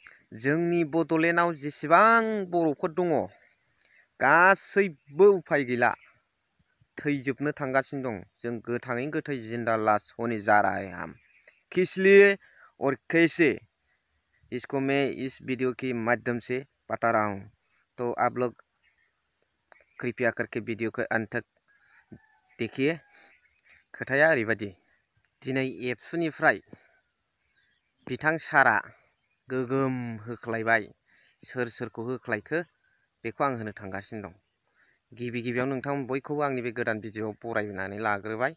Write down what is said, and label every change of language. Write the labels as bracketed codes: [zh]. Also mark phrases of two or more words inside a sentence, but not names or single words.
[brx] जोंनि बड'लेण्डआव जेसेबां बर'फोर दङ गासैबो उफाय गैला थैजोबनो थांगासिनो दं। जों गोथाङैनो गोथै [hi] जिंदा लाश होने जा रहा है हम, किसलिए और कैसे, इसको मैं इस वीडियो के माध्यम से बता रहा हूँ। तो आप लोग कृपया करके वीडियो को अंत तक देखिए। [brx] खोथाया ओरैबायदि, दिनै एबसुनिफ्राय बिथां सारा गोगोम होख्लायबाय। सोर सोरखौ होख्लायखो बेखौ आं होनो थांगासिनो दं। गिबियाव नोंथां बयखौबो आंनि बे गोदान भिडिअआव बरायनानै लाग्रोबाय।